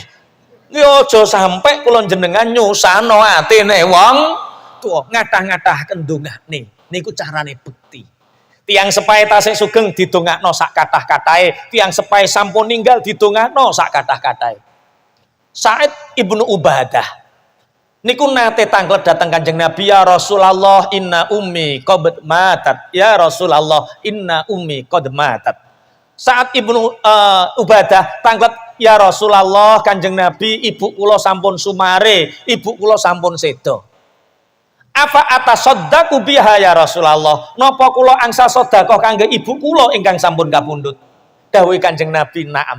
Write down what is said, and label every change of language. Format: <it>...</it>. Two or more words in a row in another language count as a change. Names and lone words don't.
<jv>Ya aja sampe kula jenengan nyusano atine wong tuwa, ngadah-ngadahaken ndongane. Niku carane bekti. Tiang sepahe tasih sugeng didongakno sak kathah-kathahe, tiang sepahe sampun ninggal didongakno sak kathah-kathahe. Sa'id ibnu Ubadah niku nate tanglet datang Kanjeng Nabi,</jv> <ar>يا رسول الله إن أمي قد ماتت، يا رسول الله إن أمي قد ماتت.</ar> <jv>Sa'id ibnu Ubadah tanglet,</jv> <ar>يا رسول الله</ar> <jv>Kanjeng Nabi, ibu kula sampun sumare, ibu kula sampun sedo.</jv> <ar>أفأتصدق بها يا رسول الله.</ar> <jv>Napa kula angsal sedekah kangge ibu kula ingkang sampun kapundhut? Dawuh Kanjeng Nabi, "Na'am."</jv>